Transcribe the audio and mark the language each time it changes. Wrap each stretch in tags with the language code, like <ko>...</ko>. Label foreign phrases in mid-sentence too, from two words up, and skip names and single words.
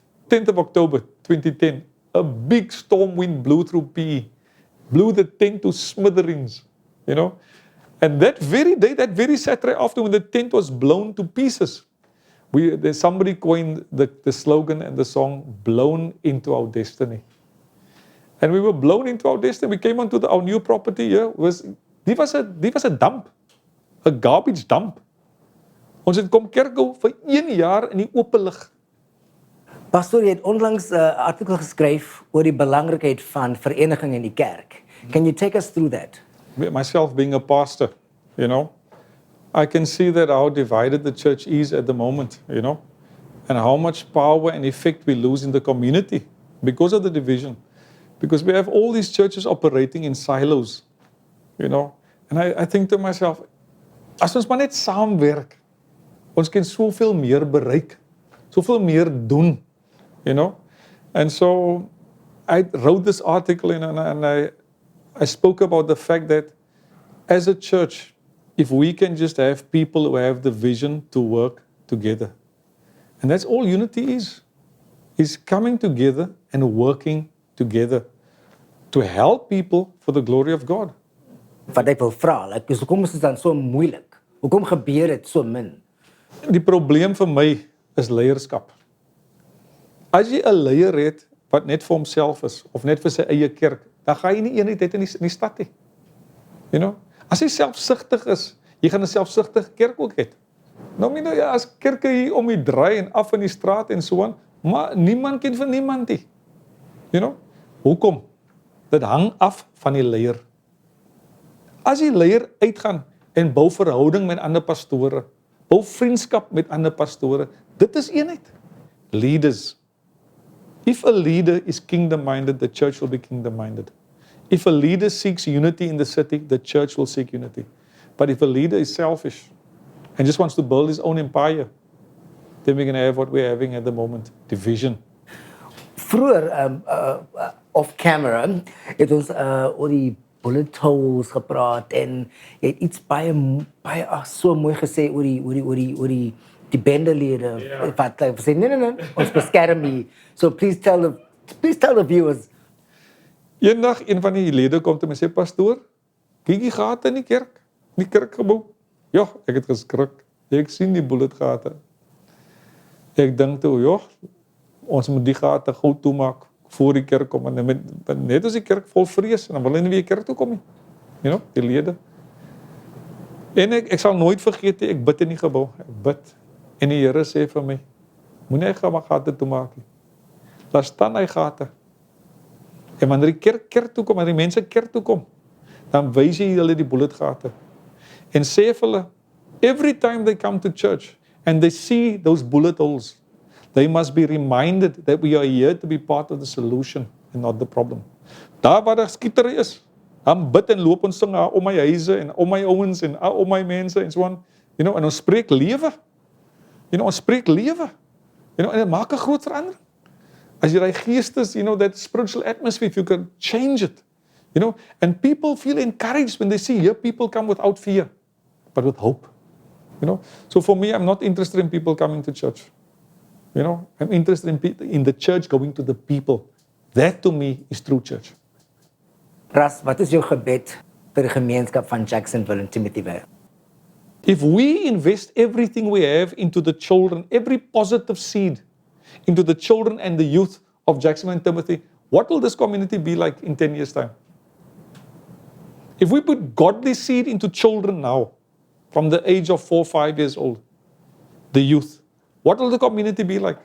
<en>10th of October 2010, a big storm wind blew through PE, blew the tent to smithereens, And that very day, that very Saturday afternoon, when the tent was blown to pieces, somebody coined the slogan and the song, "Blown into our destiny." And we were blown into our destiny. We came onto our new property here. Die was a dump, a garbage dump.</en> <af>Ons het kom kerk hou vir 1 jaar in die oop lig. Pastor, jy het onlangs 'n artikel geskryf oor die belangrikheid van vereniging in die kerk.</af> <en>Can you take us through that? Myself being a pastor, I can see that how divided the church is at the moment, and how much power and effect we lose in the community because of the division. Because we have all these churches operating in silos, And I think to myself,</en> <af>as ons maar net saamwerk, ons kan soveel meer bereik, soveel meer doen,</af> <en>And so I wrote this article and I spoke about the fact that as a church, if we can just have people who have the vision to work together, and that's all unity is coming together and working together to help people for the glory of God.</en> <af>Wat ek wil vra, hoekom is dit dan so moeilik? Hoekom gebeur dit so min? Die probleem vir my is leierskap. As jy 'n leier het wat net vir homself is of net vir sy eie kerk, dan gaan jy nie eenheid hê in die stad nie. As jy selfsugtig is, jy gaan 'n selfsugtige kerk ook hê. As kerke hier om die draai en af in die straat en so aan, maar niemand ken vir niemand nie. Hoekom? Dit hang af van die leier. As die leier uitgaan en bou verhouding met ander pastore, bou vriendskap met ander pastore, dit is eenheid.</af> <en>Leaders. If a leader is kingdom-minded, the church will be kingdom-minded. If a leader seeks unity in the city, the church will seek unity. But if a leader is selfish and just wants to build his own empire, then we're going to have what we're having at the moment, division.</en> <af>Vroeger,</af> <en>off camera,</en> <af>het ons oor die</af> <en>bullet holes</en> <af>gepraat en jy het iets baie so mooi gesê oor die bendelede. Wat sê nee, ons beskerm nie.</af> <en>So please tell the viewers.</en> <af>Eendag een van die lede kom te my sê, pastoor, kyk die gate in die kerkgebou. Ja, ek het geskrik. Ek sien die bulletgate. Ek dink toe, ons moet die gate gou toemaak voor die kerk kom. En net as die kerk vol vrees, en dan wil hulle nie weer kerk toe kom nie. Die lede. En ek sal nooit vergeet, ek bid in die gebou. Ek bid. En die Here sê vir my, moenie hy gate toemaak nie. Laat staan hy gate. En wanneer die kerk toe kom, wanneer die mense kerk toe kom, dan wys jy hulle die bulletgate. En sê vir hulle,</af> <en>every time they come to church and they see those bullet holes, they must be reminded that we are here to be part of the solution and not the problem.</en> <af>Daar waar daar skietery is, dan bid en loop ons sing om my huise en om my ouens en om my mense en so aan. En ons spreek lewe. Ons spreek lewe. En dit maak 'n groot verandering. As jy daai geestes,</af> <en>that spiritual atmosphere, if you can change it. And people feel encouraged when they see here people come without fear, but with hope. So for me, I'm not interested in people coming to church. I'm interested in the church going to the people. That to me is true church.</en> <af>Ras, wat is jou gebed vir die gemeenskap van Jacksonville en Timothy Vale?</af> <en>If we invest everything we have into the children, every positive seed into the children and the youth of Jacksonville and Timothy, what will this community be like in 10 years' time? If we put godly seed into children now, from the age of 4, 5 years old, the youth, what will the community be like?</en>